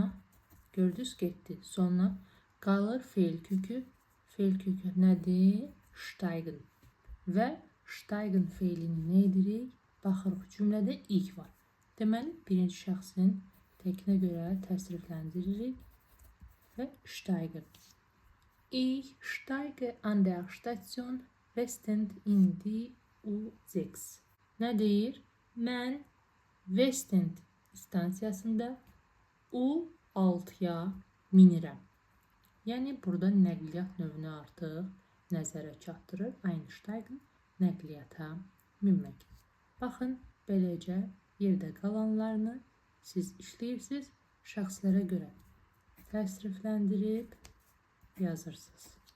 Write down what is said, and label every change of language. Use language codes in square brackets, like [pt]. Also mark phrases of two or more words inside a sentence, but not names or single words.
[az] Gördünüz, getdi sonuna. Qalır feil kökü. Feil kökü nədir? Steigen. Və Steigen feilini nə edirik? Baxırıq, cümlədə ilk var. Deməli, birinci şəxsin təkinə görə təsrifləndiririk və Steigen. [de] Ich steige an der Station Westend in die U6. [az] Nə deyir? Mən Westend stansiyasında U6-ya minirəm. Yəni, burada nəqliyyat növünü artıq nəzərə çatdırır. Einsteigen nəqliyyata minmək. Baxın, beləcə yerdə qalanlarını siz işləyirsiniz, şəxslərə görə təsrifləndirib yazırsınız.